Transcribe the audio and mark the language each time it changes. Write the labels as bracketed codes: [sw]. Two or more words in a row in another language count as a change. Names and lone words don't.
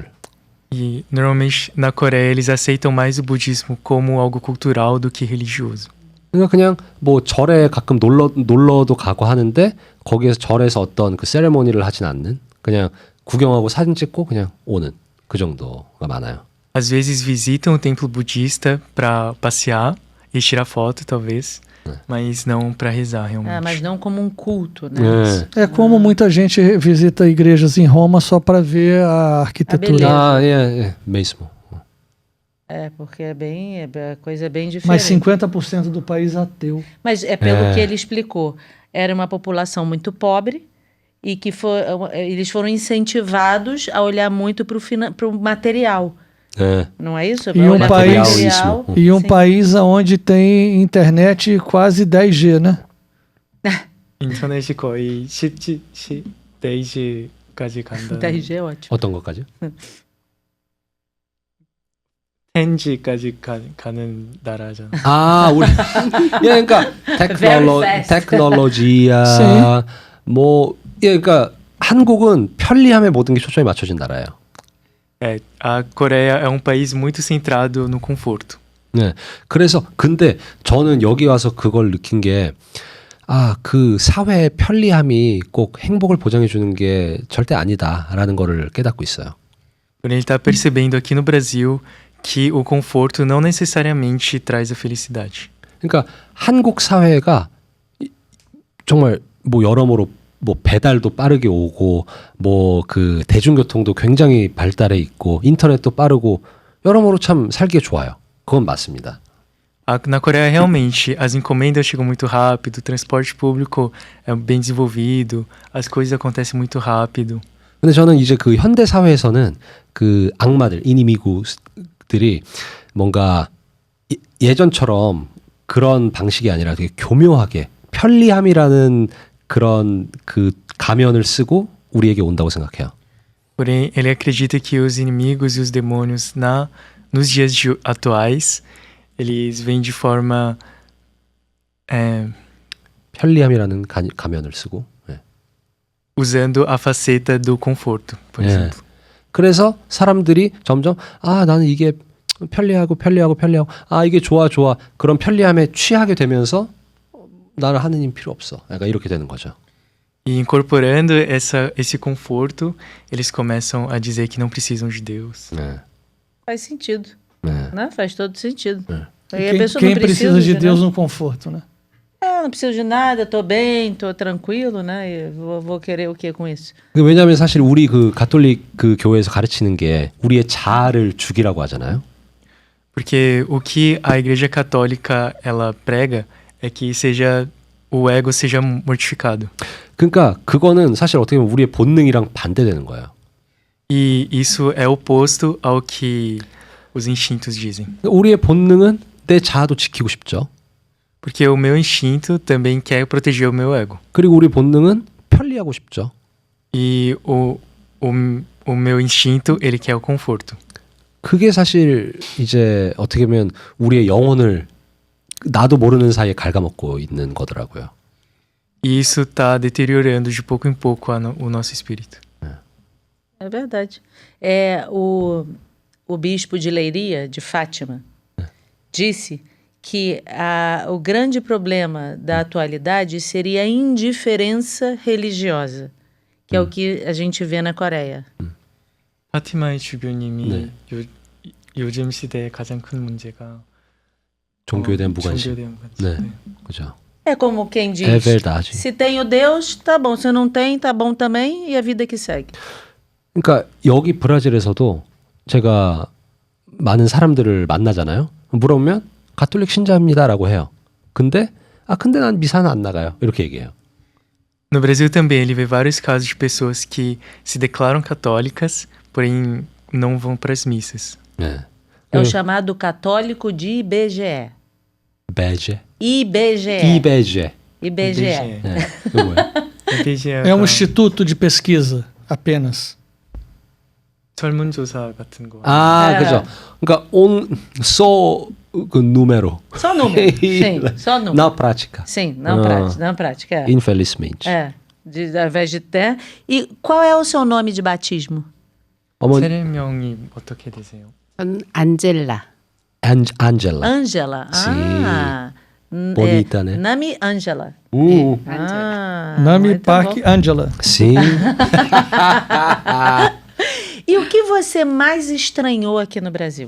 [pt] E normalmente na Coreia eles aceitam mais o budismo como algo cultural do que religioso. [ko] 그러니까 그냥 뭐 절에 가끔 놀러도 가고 하는데 거기에서 절에서 어떤 그 세레모니를 하진 않는 그냥 구경하고 사진 찍고 그냥 오는 그 정도가 많아요. [pt] Às vezes visitam o templo budista para passear e tirar foto, talvez, mas não para rezar realmente. Mas não como um culto, né? É como muita gente visita igrejas em Roma só para ver a arquitetura. 예, mesmo. Porque a coisa é bem diferente. Mas 50% do país ateu. Mas é pelo que ele explicou. Era uma população muito pobre e que eles foram incentivados a olhar muito para o material. Não é isso? E um país onde tem internet quase 10G, né? [ko] 인터넷이 거의 10G까지 간다. [pt] 10G é ótimo. [ko] 어떤 것까지? 핸지까지 가는 나라잖아. 아, 우리 예, 그러니까 [en] Very fast. [ko] 테크놀로지야 뭐 예, 그러니까 한국은 편리함에 모든 게 초점이 맞춰진 나라예요. [pt] É, a Coreia é um país muito centrado no conforto. [ko] 네. 그래서 근데 저는 여기 와서 그걸 느낀 게 그 사회의 편리함이 꼭 행복을 보장해 주는 게 절대 아니다라는 거를 깨닫고 있어요. [pt] Porém, ele está percebendo aqui no Brasil que o conforto não necessariamente traz a felicidade. [ko] 그러니까 한국 사회가 정말 뭐 여러모로 뭐 배달도 빠르게 오고 뭐 그 대중교통도 굉장히 발달해 있고 인터넷도 빠르고 여러모로 참 살기에 좋아요. 그건 맞습니다. [pt] Na Coreia, realmente, as encomendas chegam muito rápido, o transporte público é bem desenvolvido, as coisas acontecem muito rápido. [ko] 근데 저는 이제 그 현대 사회에서는 그 악마들, 이니미구들이 뭔가 예전처럼 그런 방식이 아니라 되게 교묘하게 편리함이라는 그런 그 가면을 쓰고 우리에게 온다고 생각해요. [pt] Porém, ele acredita que os inimigos e os demônios nos dias atuais, eles vêm de forma [ko] 편리함이라는 가면을 쓰고. 네. [pt] usando a faceta do conforto, por [ko] 예. [pt] exemplo. [ko] 그래서 사람들이 점점 나는 이게 편리하고 이게 좋아 그런 편리함에 취하게 되면서 나는 하느님 필요 없어. 약간 이렇게 되는 거죠. [pt] E incorporando esse conforto, eles começam a dizer que não precisam de Deus. [ko] 네. [pt] Faz sentido. [ko] 네. [pt] Né? Faz todo sentido. E Aí a pessoa quem não precisa de né? Deus no conforto, né? Não preciso de nada, tô bem, tô tranquilo, né? E vou querer o que com isso? [ko] 왜냐하면 사실 우리 그 가톨릭 그 교회에서 가르치는 게 우리의 자아를 죽이라고 하잖아요. [pt] Porque o que a Igreja Católica ela prega é que o ego seja mortificado. [ko] 그러니까 그거는 사실 어떻게 보면 우리의 본능이랑 반대되는 거예요. [pt] E isso é oposto ao que os instintos dizem. [ko] 우리의 본능은 내 자아도 지키고 싶죠. [pt] Porque o meu instinto também quer proteger o meu ego. [ko] 그리고 우리 본능은 편리하고 싶죠. [pt] E o meu instinto, ele quer o conforto. [ko] 그게 사실 이제 어떻게 보면 우리의 영혼을 나도 모르는 사이에 갉아먹고 있는 거더라고요. [pt] E isso está deteriorando de pouco em pouco o nosso espírito. É verdade. O bispo de Leiria, de Fátima, disse que o grande problema da atualidade seria a indiferença religiosa, que é o que a gente vê na Coreia. [ko] 파티마의 주교님이 네. 요즘 시대의 가장 큰 문제가 종교에 대한 무관심. 종교에 대한 무관심. 네, 네. 그죠. [pt] É como quem diz, É verdade. se tem o Deus, tá bom, se não tem, tá bom também, e a vida que segue. [ko] 그러니까 여기 브라질에서도 제가 많은 사람들을 만나잖아요. 물어보면 가톨릭 신자입니다라고 해요. 근데 난 미사는 안 나가요. 이렇게 얘기해요. [pt] No Brasil também ele vê vários casos de pessoas que se declaram católicas, porém não vão para as missas. [ko] 네. [pt] É o chamado católico de IBGE. [ko] 베제. [pt] IBGE. [ko] 이베제. [pt] IBGE. [ko] 네. 이거 뭐야? [pt] É um instituto de pesquisa apenas. [ko] 설문조사 같은 거. 그죠. 그러니까 그 número. [pt] Só número. Sim, só número. Na prática. Sim, na prática. Infelizmente. Ao invés de ter. E qual é o seu nome de batismo? [ko] 어머니 세례명이 어떻게 되세요? 전 안젤라. 안젤라. [pt] Ângela. Ah. Bonita, né? Nami Ângela. Nami muito Park bom. Angela. Sim. E o que você mais estranhou aqui no Brasil?